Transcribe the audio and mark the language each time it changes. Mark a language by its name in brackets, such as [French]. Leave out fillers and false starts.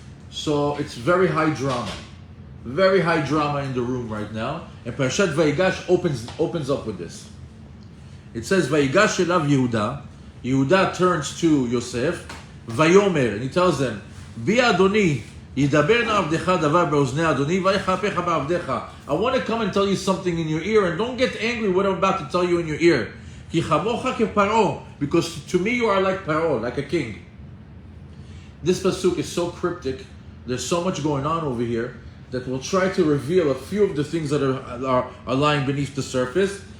[English] So it's very high drama in the room right now, and Parashat Vayigash opens up with this. It says, [Hebrew] Vayigash elav Yehuda. [English] Yehuda turns to Yosef, Vayomer, and he tells them, [Hebrew] Bi Adoni ידבר נא עבדך דבר באוזני אדוני ויחפך בעבדך. [English] I want to come and tell you something in your ear, and don't get angry what I'm about to tell you in your ear. [Hebrew] כי כמוך כפרעה, [English] because to me you are like Paro, like a king. This pasuk is so cryptic. There's so much going on over here that we'll try to reveal a few of the things that are lying beneath the surface.